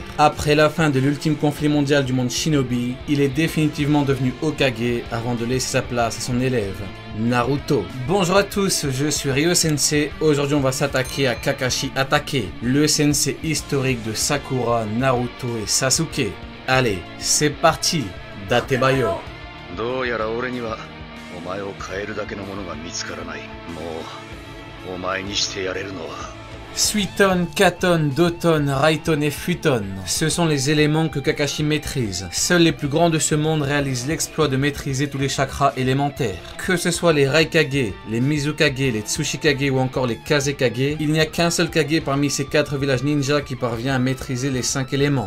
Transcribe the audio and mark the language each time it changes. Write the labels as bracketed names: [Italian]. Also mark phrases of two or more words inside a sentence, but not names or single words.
[French] Après la fin de l'ultime conflit mondial du monde shinobi, il est définitivement devenu Hokage avant de laisser sa place à son élève, Naruto. Bonjour à tous, je suis Ryo Sensei. Aujourd'hui on va s'attaquer à Kakashi Hatake, le sensei historique de Sakura, Naruto et Sasuke. Allez, c'est parti, Datebayo. [Japanese] どうやら俺にはお前を変えるだけのものが見つからない。もうお前にしてやれるのは [French] Suiton, Katon, Doton, Raiton et Futon, ce sont les éléments que Kakashi maîtrise. Seuls les plus grands de ce monde réalisent l'exploit de maîtriser tous les chakras élémentaires. Que ce soit les Raikage, les Mizukage, les Tsushikage ou encore les Kazekage, il n'y a qu'un seul Kage parmi ces 4 villages ninja qui parvient à maîtriser les 5 éléments.